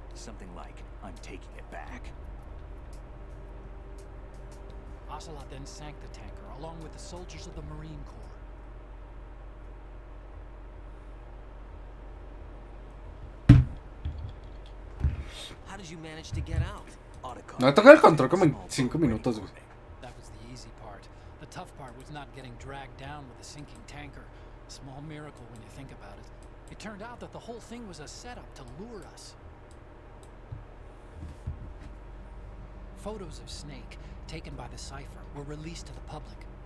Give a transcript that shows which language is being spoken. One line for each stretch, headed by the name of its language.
English: Something like, I'm taking it back. Ocelot then sank the tanker, along with the soldiers of the Marine Corps. How did you manage to get out? Otacon.
Spanish: No, toca el control como en 5 minutos, güey.
English: That was the easy part. The tough part was not getting dragged down with a sinking tanker. A small miracle when you think about it. It turned out that the whole thing was a setup to lure us. Photos of Snake, taken by the Cypher, were released to the public.